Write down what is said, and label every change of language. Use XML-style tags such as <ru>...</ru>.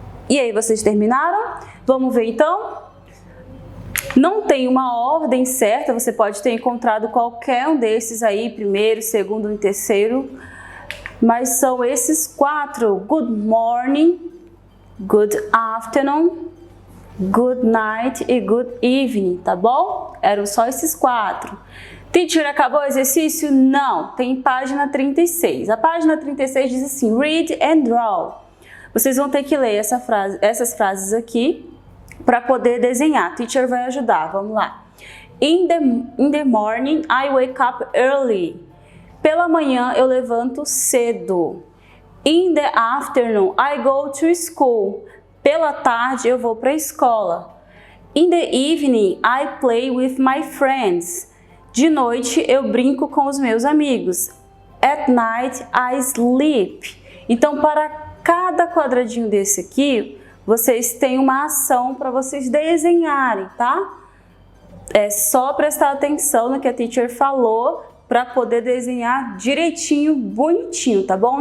<pt>E aí, vocês terminaram? Vamos ver então? Não tem uma ordem certa, você pode ter encontrado qualquer um desses aí, primeiro, segundo e terceiro, mas são esses 4, good morning, good afternoon, good night e good evening, tá bom? Eram só esses 4. Teacher, acabou o exercício? Não, tem página 36. A página 36 diz assim,</pt> <en>read and draw.</en> <pt>Vocês vão ter que ler essas frases aqui para poder desenhar. Teacher vai ajudar, vamos lá.</pt> <en>In the morning, I wake up early.</en> <pt>Pela manhã, eu levanto cedo.</pt> <en>In the afternoon, I go to school.</en> <pt>Pela tarde, eu vou para a escola.</pt> <en>In the evening, I play with my friends.</en> <pt>De noite, eu brinco com os meus amigos.</pt> <en>At night, I sleep.</en> <pt>Então, para cada quadradinho desse aqui, vocês têm uma ação para vocês desenharem, tá? É só prestar atenção no que a teacher falou para poder desenhar direitinho, bonitinho, tá bom?</pt>